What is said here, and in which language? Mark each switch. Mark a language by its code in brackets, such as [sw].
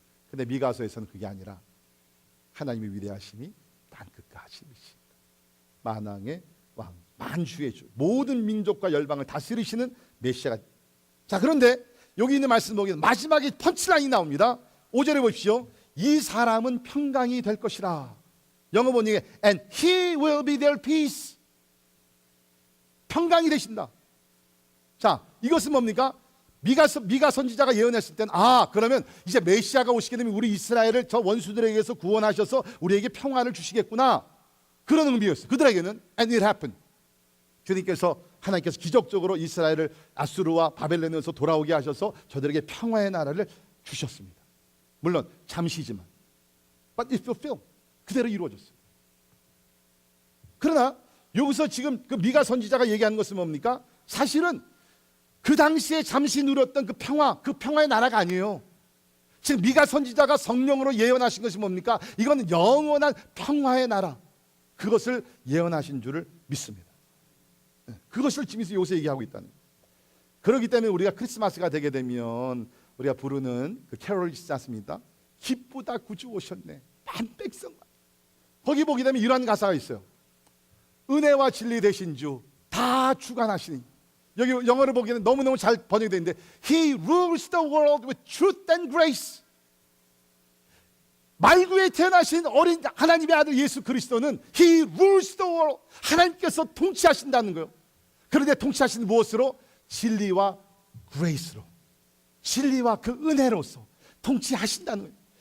[ko] 근데 미가서에서는 그게 아니라 하나님의 위대하심이 땅끝까지 미친다. 만왕의 왕, 만주의 주, 모든 민족과 열방을 다스리시는 메시아가. 자, 그런데 여기 있는 말씀 보면 마지막에 펀치라인이 나옵니다. 5절에 보십시오. 이 사람은 평강이 될 것이라. 영어 번역에 [en] and he will be their peace. [ko] 평강이 되신다. 자, 이것은 뭡니까? 미가 선지자가 예언했을 때는 그러면 이제 메시아가 오시게 되면 우리 이스라엘을 저 원수들에게서 구원하셔서 우리에게 평화를 주시겠구나, 그런 의미였어요. 그들에게는 [en] and it happened. [ko] 하나님께서 기적적으로 이스라엘을 아수르와 바벨론에서 돌아오게 하셔서 저들에게 평화의 나라를 주셨습니다. 물론 잠시지만 [en] but it fulfilled. [ko] 그대로 이루어졌어요. 그러나 여기서 지금 그 미가 선지자가 얘기하는 것은 뭡니까? 사실은 그 당시에 잠시 누렸던 그 평화의 나라가 아니에요. 지금 미가 선지자가 성령으로 예언하신 것이 뭡니까? 이건 영원한 평화의 나라, 그것을 예언하신 줄을 믿습니다. 그것을 지금 요새 얘기하고 있다는 거예요. 그렇기 때문에 우리가 크리스마스가 되게 되면 우리가 부르는 그 캐롤이 있지 않습니까? 기쁘다 구주 오셨네, 만백성만. 거기 보게 되면 이러한 가사가 있어요. 은혜와 진리 되신 주 다 주관하시니. 여기 영어를 보기에는 너무너무 잘 번역되어 있는데 [en] He rules the world with truth and grace. [ko] 말구에 태어나신 어린 하나님의 아들 예수 그리스도는 [en] He rules the world. [ko] 하나님께서 통치하신다는 거예요. 그런데 통치하시는 무엇으로? 진리와 grace로, 진리와 그 은혜로서 통치하신다는 거예요.